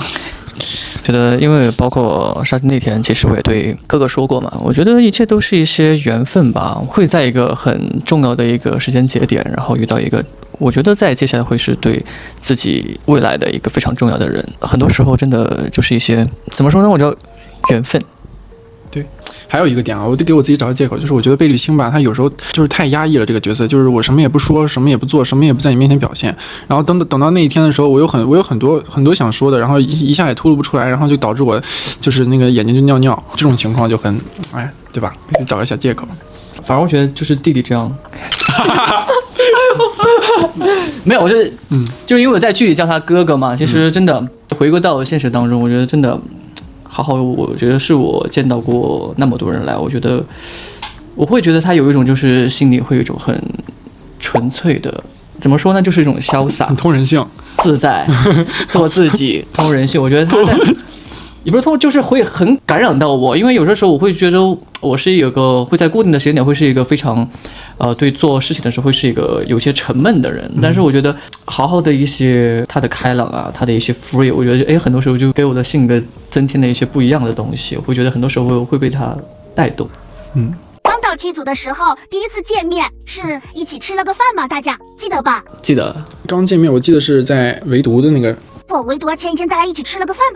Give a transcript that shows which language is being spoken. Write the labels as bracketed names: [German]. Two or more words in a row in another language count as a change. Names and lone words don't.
[Chinese] 覺得因為包括殺青那天，其實我也對哥哥說過嘛，我覺得一切都是一些緣分吧，會在一個很重要的一個時間節點，然後遇到一個我覺得在接下來會是對自己未來的一個非常重要的人。很多時候真的就是一些怎麼說呢，我叫緣分。對，還有一個點啊，我得給我自己找個借口，就是我覺得貝綠青吧，他有時候就是太壓抑了這個角色，就是我什麼也不說，什麼也不做，什麼也不在你面前表現，然後等到那一天的時候，我有很多想說的，然後一下也吐露不出來，然後就導致我就是那個眼睛就尿尿，這種情況就很哎，對吧？得找個小借口。反而我覺得就是弟弟這樣。沒有，我就是就是因為我在劇裡叫他哥哥嘛，其實真的回歸到現實當中，我覺得真的。好，我覺得是我見到過那麼多人來，我會覺得他有一種就是心裡會有一種很純粹的，怎麼說呢，就是一種瀟灑、通人性、自在、做自己、通人性。我覺得他也不是通，就是会很感染到我，因為有些时候我会觉得我是一個會在固定的时間點會是一個非常對做事情的時候會是一個有些沉悶的人，但是我覺得好好的一些他的開朗啊，他的一些 free，我覺得很多時候就給我的性格增添了一些不一樣的東西，我會覺得很多時候會被他帶動。剛到劇組的時候，第一次見面是一起吃了個飯嗎？大家記得吧？記得。剛見面我記得是在圍讀的那個。不，圍讀前一天大家一起吃了個飯吧。